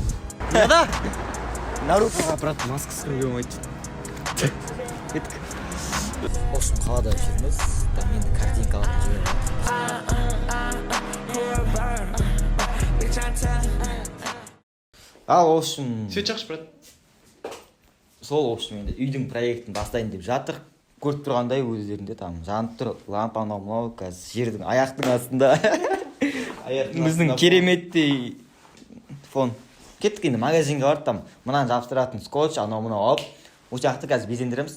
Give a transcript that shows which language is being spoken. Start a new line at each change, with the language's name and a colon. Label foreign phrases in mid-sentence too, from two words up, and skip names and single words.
Kazakh: Да? Наруто брат маскасы кіруге болмайды. Кеттік. Осы қалада жүрміз. Там енді картинка алып жүрміз. Ал,
Russian: в общем...
Kazakh: Свет жақшы, брат. Сол,
Russian: в общем,
Kazakh: енді үйдің проектін бастайын деп жатыр. Көріп тұрғандай өздерінде там жанып тұр. Лампа мынау қазір жердің аяқтың астында. Біздің кереметтей фон. Кеттік енді магазинге барып там мынаны жабыстыратын скотч, анау мынау алып, осы жақты қазір безендіреміз.